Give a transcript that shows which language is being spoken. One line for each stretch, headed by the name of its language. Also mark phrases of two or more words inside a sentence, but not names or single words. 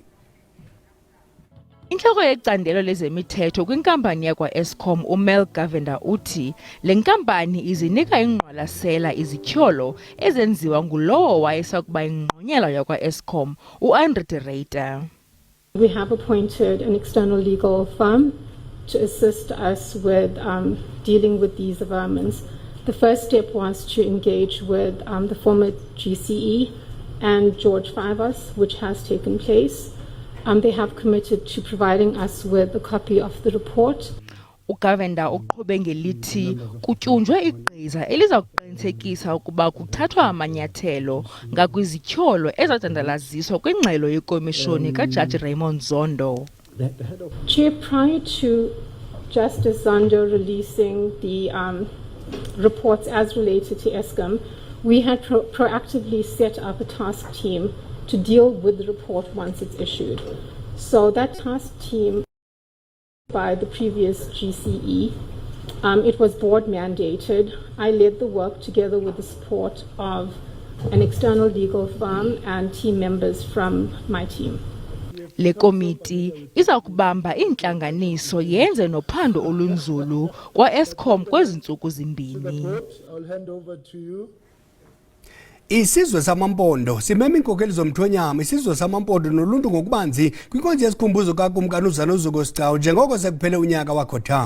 Xhosa: Inhloko yecandelo lezemithetho kwinkampani yakwa-Eskom uMel Gavenda uthi le nkampani izinika ingqwalasela izityholo ezenziwa ngulowo wayesakuba ingqonyela yakwa-Eskom uAndre de Ruyter.
English: We have appointed an external legal firm to assist us with dealing with these averments. The first step was to engage with the former GCE and George Fivers, which has taken place. They have committed to providing us with a copy of the report.
Xhosa: uGavenda uqhube ngelithi kutyunjwe igqiza eliza kuqinisekisa ukuba kuthathwa amanyathelo ngakwizityholo ezadandalaziswa kwingxelo yekomishoni kaJaji Raymond Zondo.
English: Chair, prior to Justice Zondo releasing the reports as related to Eskom, we had proactively set up a task team to deal with the report once it's issued. So that task team by the previous GCE, it was board mandated. I led the work together with the support of an external legal firm and team members from my team.
Xhosa: Le komiti iza kubamba intlanganiso yenze nophando olunzulu kwa Eskom kwezi ntsuku zimbini. Isizwe samampondo simema inkokeli zomthonyama isizwe samampondo noluntu ngokubanzi kwinkonzo yesikhumbuzo kakumkani uZanozuko Sigcawu njengoko sekuphele unyaka wakhotha.